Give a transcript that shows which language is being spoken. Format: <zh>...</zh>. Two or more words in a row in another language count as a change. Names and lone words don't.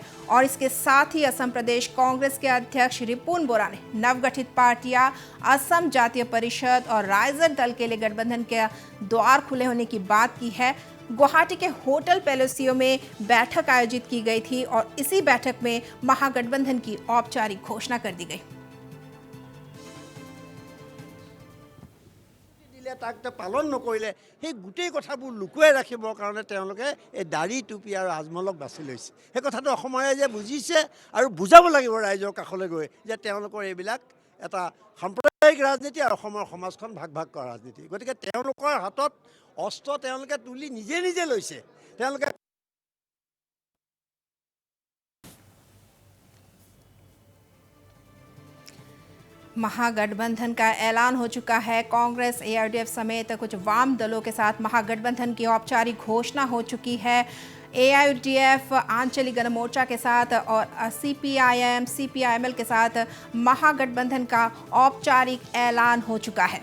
<hi>और इसके साथ ही असम प्रदेश कांग्रेस के अध्यक्ष रिपुन बोरा ने नवगठित पार्टियां असम जातीय परिषद और राइजर दल के लिए गठबंधन के द्वार खुले होने की बात की है। गुवाहाटी के होटल पैलेसियो में बैठक आयोजित की गई थी और इसी बैठक में महागठबंधन की औपचारिक घोषणा कर दी गई।</hi> <as>তাক পালন নকৰিলে সেই গোটেই কথাবোৰ লুকুৱাই ৰাখিবৰ কাৰণে তেওঁলোকে এই দাড়ি টুপি আৰু আজমলক বাছি লৈছে। সেই কথাটো অসমৰ ৰাইজে বুজিছে আৰু বুজাব লাগিব ৰাইজৰ কাষলৈ গৈ যে তেওঁলোকৰ এইবিলাক এটা সাম্প্ৰদায়িক ৰাজনীতি আৰু অসমৰ সমাজখন ভাগ ভাগ কৰা ৰাজনীতি। গতিকে তেওঁলোকৰ হাতত অস্ত্ৰ তেওঁলোকে তুলি নিজে নিজে লৈছে। তেওঁলোকে</as> <hi>महागठबंधन का ऐलान हो चुका है। कांग्रेस, AIUDF समेत कुछ वाम दलों के साथ महागठबंधन की औपचारिक घोषणा हो चुकी है। AIUDF आंचलिक गणमोर्चा के साथ और CPIM, CPIML के साथ महागठबंधन का औपचारिक ऐलान हो चुका है।</hi>